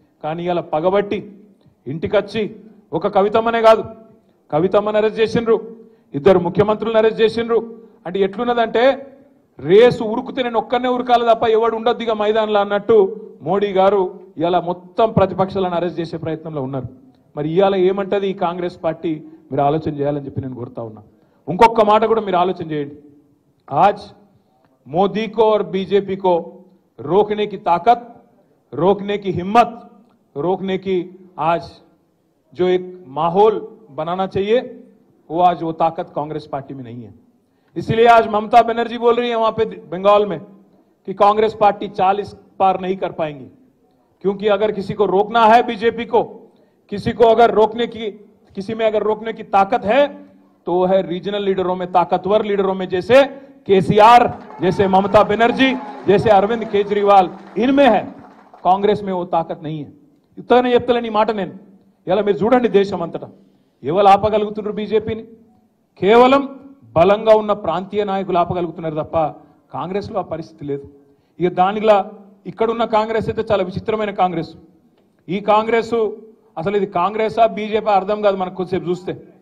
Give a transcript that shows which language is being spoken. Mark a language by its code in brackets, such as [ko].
[te] కానీ ఇలా పగబట్టి ఇంటికొచ్చి ఒక కవితమ్మనే కాదు, కవితమ్మని అరెస్ట్ చేసిండ్రు, 2 ముఖ్యమంత్రులను అరెస్ట్ చేసిండ్రు. అంటే ఎట్లున్నదంటే రేసు ఉరుకుతే నేను ఒక్కనే ఉరకాలి తప్ప ఎవడు ఉండొద్దు ఇక మైదానంలో అన్నట్టు మోడీ గారు ఇలా మొత్తం ప్రతిపక్షాలను అరెస్ట్ చేసే ప్రయత్నంలో ఉన్నారు. మరి ఇవాళ ఏమంటది ఈ కాంగ్రెస్ పార్టీ, మీరు ఆలోచన చేయాలని చెప్పి నేను కోరుతా ఉన్నా. ఇంకొక మాట కూడా మీరు ఆలోచన చేయండి. [hi] आज मोदी को और बीजेपी को रोकने की ताकत, रोकने की हिम्मत, रोकने की आज जो एक माहौल बनाना चाहिए, वो आज वो ताकत कांग्रेस पार्टी में नहीं है। इसलिए आज ममता बनर्जी बोल रही है वहां पे बंगाल में कि कांग्रेस पार्टी 40 पार नहीं कर पाएंगी, क्योंकि अगर किसी को रोकना है बीजेपी को, किसी को अगर किसी में अगर रोकने की ताकत है तो वो है रीजनल लीडरों में, ताकतवर लीडरों में, जैसे केसीआर, जैसे ममता बनर्जी, जैसे अरविंद केजरीवाल, इनमें है। कांग्रेस में वो ताकत नहीं है. इतना [te] చెప్తలేని మాట నేను. ఇలా మీరు చూడండి దేశం అంతటా ఎవరు ఆపగలుగుతున్నారు బీజేపీని, కేవలం బలంగా ఉన్న ప్రాంతీయ నాయకులు ఆపగలుగుతున్నారు తప్ప కాంగ్రెస్లో ఆ పరిస్థితి లేదు. ఇక దానిలా ఇక్కడున్న కాంగ్రెస్ అయితే చాలా విచిత్రమైన కాంగ్రెస్. ఈ కాంగ్రెస్ అసలు ఇది కాంగ్రెసా బీజేపీ అర్థం కాదు మనకు కొద్దిసేపు చూస్తే.